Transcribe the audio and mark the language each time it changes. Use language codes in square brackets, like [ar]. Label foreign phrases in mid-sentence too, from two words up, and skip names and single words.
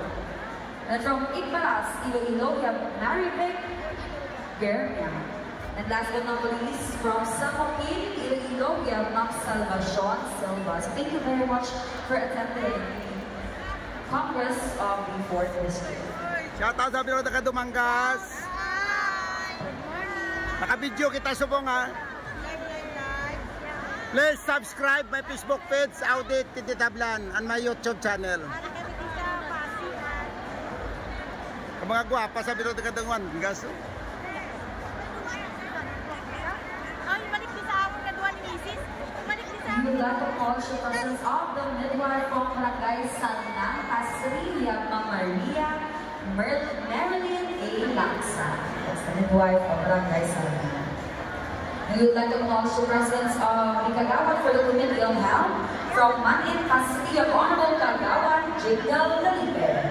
[en] And from Igbaras, Iloilo, we have Marivic Bernia. And last but not least, from Samokin, Iloilo, we have Ma'am Salvacion Silva. So thank you very much for attending the Congress of the 4th District. Shout out [hil] sa Bilog na Dumanggas. Naka-video kita subong ha. [en] Please subscribe my Facebook page, Audit Titablan, and my YouTube channel. [hil] Ang mga gwapa sa Bilog na Dumanggas. [en] We would like to call the persons of the midwife from Barangay Sanang, Pasri, we have Ma'am Maria Marilyn A. Laksa. That's the midwife of Barangay Sanang. We would like to call the presence of the Kagawad for the Committee on Health from Manin, Pasri, of Honorable Kagawad Jigal Dalipe.